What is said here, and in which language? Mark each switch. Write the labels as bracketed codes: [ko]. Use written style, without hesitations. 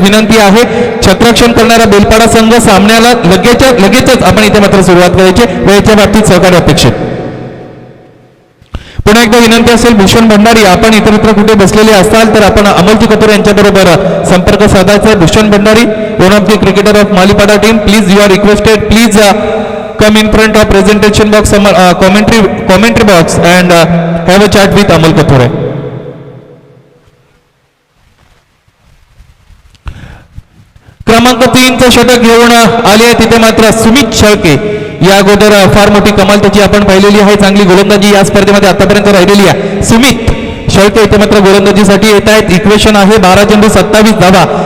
[mr] विनंती आहे क्षेत्ररक्षण करणारा बेलपाडा संघ सामन्याला लगेचच आपण इथे मात्र सुरुवात करायची. वेळेच्या बाबतीत सहकार्य अपेक्षित. पुन्हा एकदा विनंती असेल भूषण भंडारी आपण इतरत्र कुठे बसलेले असाल तर आपण अमोलजी कतोरे यांच्याबरोबर संपर्क साधायचा आहे. [en] Bhushan Bhandari one of the cricketer of Malipada team, please you are requested, please come in front of presentation box, commentary box and have a chat with Amol Kathore. [mr] क्रमांक 3 चं षटक घेऊन आले तिथे मात्र सुमित शेळके. या अगोदर फार मोठी कमाल त्याची आपण पाहिलेली आहे. चांगली गोलंदाजी या स्पर्धेमध्ये आतापर्यंत राहिलेली आहे. सुमित शेळके इथे मात्र गोलंदाजीसाठी येत आहेत. इक्वेशन आहे 12 चेंडू 27 धावा.